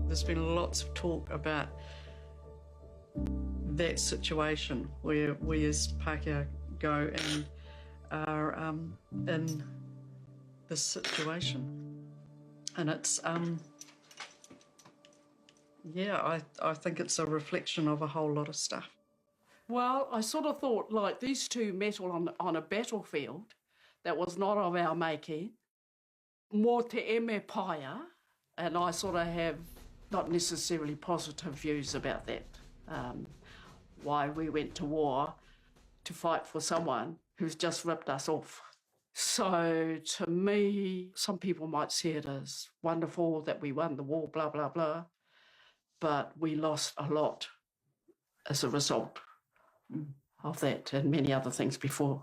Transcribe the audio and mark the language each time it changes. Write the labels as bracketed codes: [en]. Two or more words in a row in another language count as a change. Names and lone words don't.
[en] There's been lots of talk about that situation where we as Pākehā go and are in this situation. And it's, I think it's a reflection of a whole lot of stuff. Well, I sort of thought, like, these two met on a battlefield that was not of our making, [mi] mō te eme paia, [en] and I sort of have not necessarily positive views about that. Why we went to war to fight for someone who's just ripped us off. So to me, some people might see it as wonderful that we won the war, blah, blah, blah, but we lost a lot as a result of that and many other things before.